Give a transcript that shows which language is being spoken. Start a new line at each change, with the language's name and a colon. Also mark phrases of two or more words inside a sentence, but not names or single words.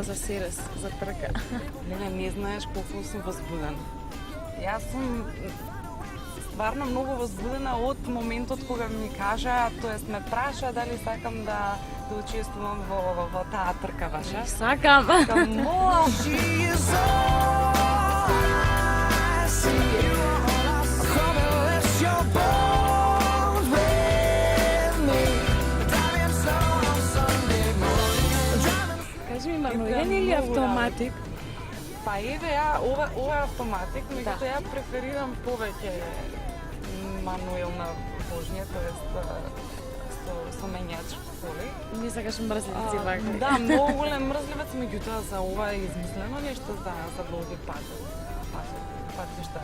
Macedonian: за серес, за трка. Не знаеш колку сум возбуден. Јас сум стварно многу возбудена од моментот кога ми кажа, тоест ме праша дали сакам да учествувам во таа трка ваша. Сакам. Молам.
English: she is all I see. Come and lift your bones with me. Driving slow on Sunday morning.
Macedonian: Кажи ми, мануелен или автоматик? Па еве ова е автоматик, меѓутоа ја преферирам повеќе мануелна вожња, тоест со менјач коли. Не сакаш мрзливци вака. Да, многу голем мрзливец, меѓутоа за ова е измислено нешто за долги патишта.